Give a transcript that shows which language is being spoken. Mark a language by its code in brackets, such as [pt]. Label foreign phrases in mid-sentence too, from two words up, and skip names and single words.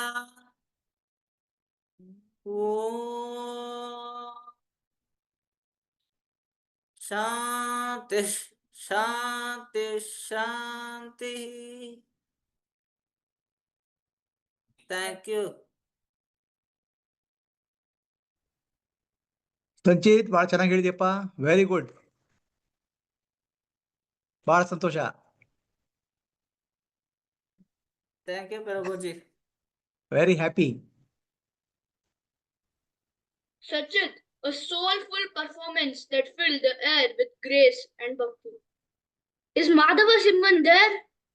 [sa] ಓಂ ಶಾಂತಿ ಶಾಂತಿ ಶಾಂತಿ. [en] Thank you. [kn] ಸಂಚಿತ್ ಭಾಳ ಚೆನ್ನಾಗಿ ಹೇಳಿದ್ಯಪ್ಪ, [en] very good, [kn] ಭಾಳ ಸಂತೋಷ. [en] Thank you Prabhuji. Very happy. Sachit, a soulful performance that filled the air with grace and bhakti. Is Madhava Simhan there?